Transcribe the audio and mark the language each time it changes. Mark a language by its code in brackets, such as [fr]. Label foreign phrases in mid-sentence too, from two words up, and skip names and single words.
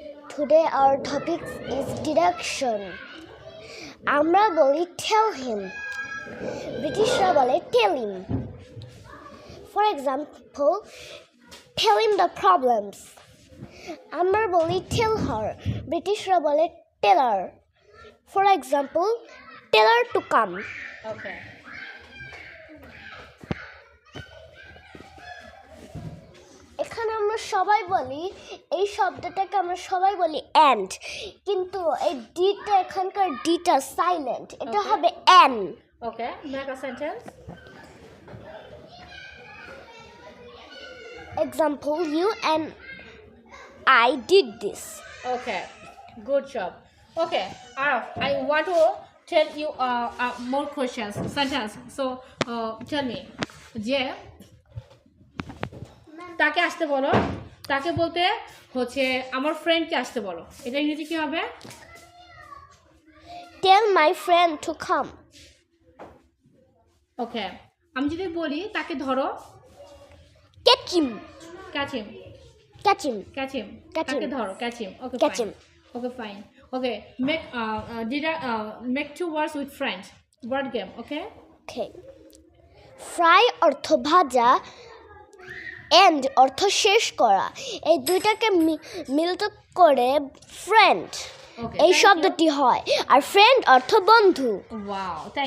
[en] Today our topic is deduction. [bn] আমরা বলি [en] tell him. [bn] ব্রিটিশরা বলে [en] tell him. For example, tell him the problems. [bn] আমরা বলি [en] tell her. [bn] ব্রিটিশরা বলে [en] tell her. For example, tell her to come. Okay. [bn] এখানে আমরা সবাই বলি এই শব্দটাকে আমরা সবাই বলি and, কিন্তু এই ডিটা এখানকার ডিটা সাইলেন্ট, এটা [en] Okay. [bn] হবে an. [en] Okay. Make a sentence. Example, you and I did this. Okay. Good job. Okay. Araf, I want to tell you more questions. Sentence. So tell me. [bn] যে তাকে আসতে বলো, তাকে বলতে হচ্ছে আমার ফ্রেন্ডকে আসতে বলো, এটা ইংরেজি কি হবে? [en] Tell my friend to come. [bn] ওকে, আমি যদি বলি তাকে ধরো, [en] Catch him. catch him, Catch him. catch him, Catch [bn] তাকে [en] him. [bn] ধরো, [en] catch him. Okay, Catch fine. him. Okay, fine. Okay, make two words with friends. Word game. Okay. [bn] Okay. Fry অর্থ ভাজা, end অর্থ শেষ করা, এই দুইটাকে মিলিত করে ফ্রেন্ড [en] Okay, [bn] এই [en] thank you. [bn] শব্দটি হয়, আর ফ্রেন্ড অর্থ বন্ধু। [en] Wow, thank you.